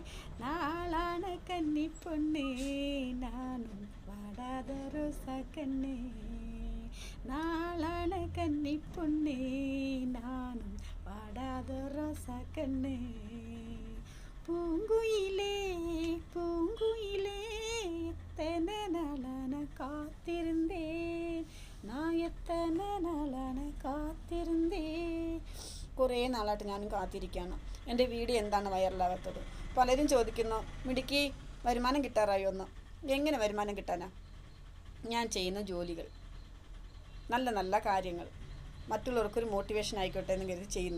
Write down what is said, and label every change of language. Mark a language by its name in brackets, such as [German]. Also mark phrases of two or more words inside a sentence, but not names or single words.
[Tamil] நாளான கன்னி பொண்ணே, நானும் வாடாத ரோசா கண்ணே. நாளான கன்னி பொண்ணே, நானும் வாடாத ரோசா கண்ணே. பூங்குயிலே பூங்குயிலே, எத்தனை நாளான [Malayalam] കാത്തിരുന്നേൻ, ഞാൻ എത്തനെ നാളാണ് കാത്തിരുന്നേൻ. കുറേ നാളായിട്ട് ഞാനും കാത്തിരിക്കുകയാണ്. എൻ്റെ വീഡിയോ എന്താണ് വൈറലാകാത്തത്? പലരും ചോദിക്കുന്നു, മിടുക്കി വരുമാനം കിട്ടാറായോ എന്ന്. എങ്ങനെ വരുമാനം കിട്ടാനാ? ഞാൻ ചെയ്യുന്ന ജോലികൾ, നല്ല നല്ല കാര്യങ്ങൾ മറ്റുള്ളവർക്കൊരു മോട്ടിവേഷൻ ആയിക്കോട്ടെ എന്ന് കരുതി ചെയ്യുന്നു.